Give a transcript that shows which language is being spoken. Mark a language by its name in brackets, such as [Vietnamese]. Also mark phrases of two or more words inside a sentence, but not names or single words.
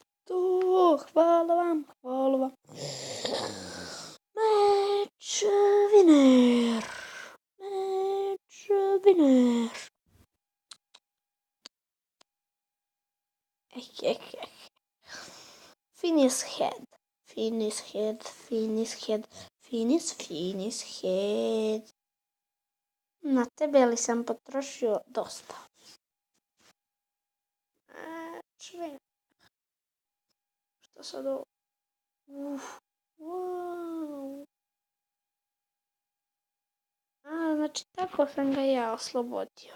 [Serbian] to. Hvala vam, hvala vam. [English] Match winner. Match winner. Finish head. Finish head, finish head, finish head. [Serbian] Na tebe li sam potrošio dosta? Čve. Što sad ovo? Wow. Znači tako sam ga ja oslobodio.